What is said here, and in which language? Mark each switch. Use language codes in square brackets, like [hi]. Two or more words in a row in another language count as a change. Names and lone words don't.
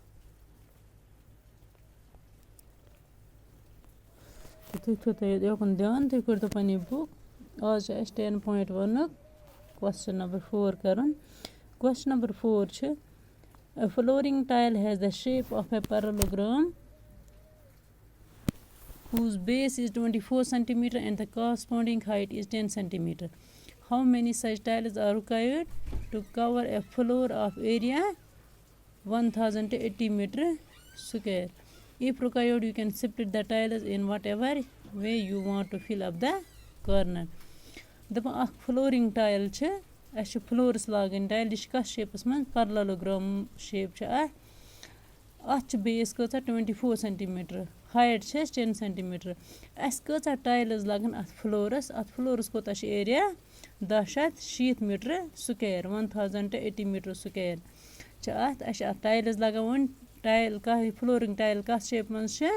[ks] تُہۍ تھٲیِو تۄہہِ یوکُن دھیان تُہۍ کٔرۍتو پنٕنۍ بُک آز چھِ اَسہِ [en] 10.1 question number 4 کَرُن question number 4 چھِ A flooring tile has the shape of a parallelogram whose base is 24 centimeter and the corresponding height is 10 centimeter. How many such tiles are required to cover a floor of area 1080 meter square? If required, you can split the tiles in whatever way you want to fill up the corner. [ks] دَپان اَکھ [en] flooring tile [ks] چھِ اَسہِ چھِ فلورَس لاگٕنۍ ٹایل یہِ چھِ کَتھ شیپَس منٛز [en] parallelogram shape [ks] چھِ اَتھ چھِ بیس کۭژاہ 24 سٮ۪نٹِمیٖٹر ہایٹ چھِ اَسہِ 10 سٮ۪نٹِمیٖٹر اَسہِ کۭژاہ ٹایلٕز لَگَن اَتھ فلورَس کوتاہ چھِ ایریا 1060 [en] meter square [ks] 1080 [en] meter square [ks] چھِ اَتھ اَسہِ چھِ اَتھ ٹایلٕز لَگاوٕنۍ ٹایل کانٛہہ [en] flooring tile [ks] کَتھ شیپہِ منٛز چھِ